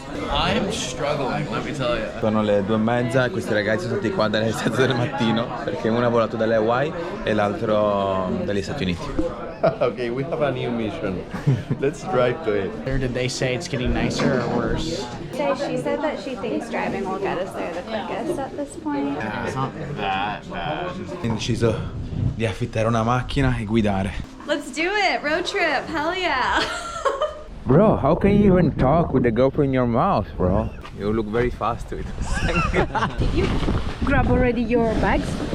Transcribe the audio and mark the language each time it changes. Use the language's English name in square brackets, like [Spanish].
[English] I'm struggling, let me tell you. [Italian] Sono le 2:30 e questi ragazzi sono stati qua dalle 7 del mattino perché uno ha volato dalle Hawaii e l'altro dagli Stati Uniti. [English] Okay, we have a new mission. Let's drive to it. Or did they say it's getting nicer or worse? So she said that she thinks driving will get us there the quickest at this point. It's not that bad. [Italian] Ho deciso di affittare una macchina e guidare. [English] Let's do it! Road trip! Hell yeah! Bro, how can you even talk with the GoPro in your mouth, bro? You look very fast to it. Did you grab already your bags?